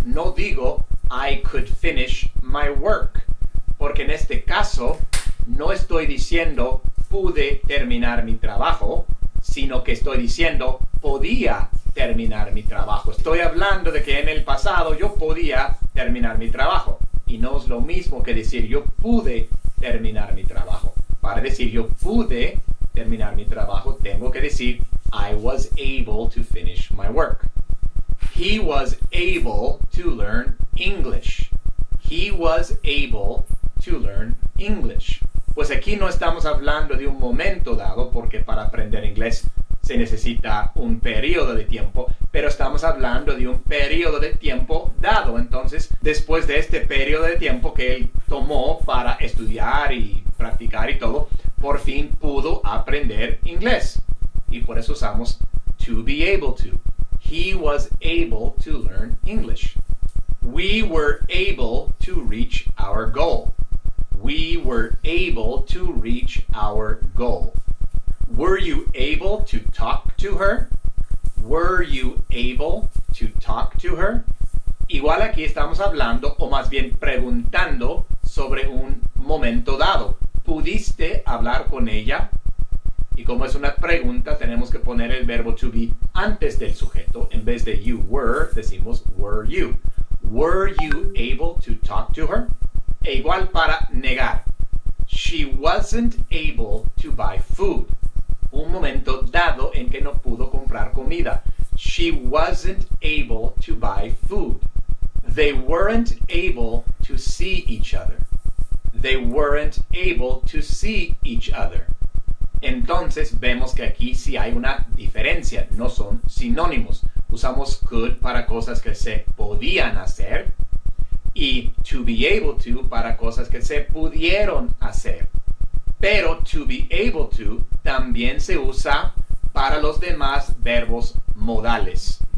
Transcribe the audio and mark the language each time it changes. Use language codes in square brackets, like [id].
[es] No digo [en] I could finish my work [es] porque en este caso no estoy diciendo pude terminar mi trabajo, sino que estoy diciendo podía terminar mi trabajo. Estoy hablando de que en el pasado yo podía terminar mi trabajo. Y no es lo mismo que decir yo pude terminar mi trabajo. Para decir yo pude terminar mi trabajo, tengo que decir [en] I was able to finish my work. He was able to learn English. He was able to learn English. [es] Pues aquí no estamos hablando de un momento dado, porque para aprender inglés se necesita un periodo de tiempo, pero estamos hablando de un periodo de tiempo dado. Entonces, después de este periodo de tiempo que él tomó para estudiar y practicar y todo, por fin pudo aprender inglés. Y por eso usamos to be able to. [en] He was able to learn English. We were able to reach our goal. We were able to reach our goal. Were you able to talk to her? Were you able to talk to her? [es] Igual aquí estamos hablando, o más bien preguntando, sobre un momento dado. ¿Pudiste hablar con ella? Y como es una pregunta, tenemos que poner el verbo to be antes del sujeto. En vez de [en] you were, [es] decimos [en] were you. Were you able to talk to her? [es] E igual para negar. [en] She wasn't able to buy food. [es] Un momento dado en que no pudo comprar comida. [en] She wasn't able to buy food. They weren't able to see each other. They weren't able to see each other. [es] Entonces vemos que aquí sí hay una diferencia, no son sinónimos. Usamos could para cosas que se podían hacer y to be able to para cosas que se pudieron hacer. Pero to be able to también se usa para los demás verbos modales.